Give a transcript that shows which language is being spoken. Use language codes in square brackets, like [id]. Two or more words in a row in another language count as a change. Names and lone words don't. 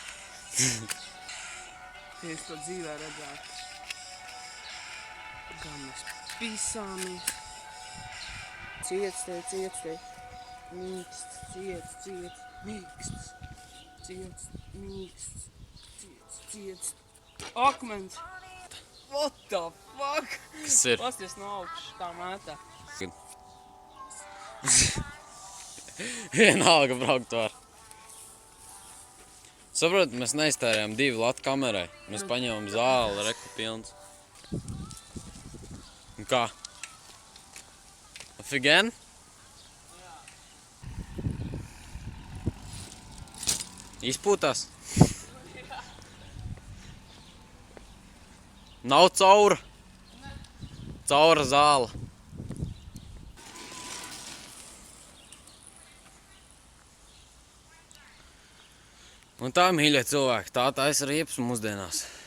[lv] Ja es to dzīvē redzētu. Kā mēs pisāmies. Ciets te. Mīksts, ciets. Mīksts. Ciets, mīksts. Ciets. Akmens. [en] What the fuck? [lv] Kas ir? Pasties no augšas, kā mētā. Vienalga braukt var. Saprot, mēs neiztērējām 2 latu kamerai. Mēs paņēmām zāli, reku pilns. Un kā? [en] Off again? [lv] Izpūtās. Nav caura. Caura zāle. Un tā, mīļie cilvēki, tā taisa riepas mūsdienās.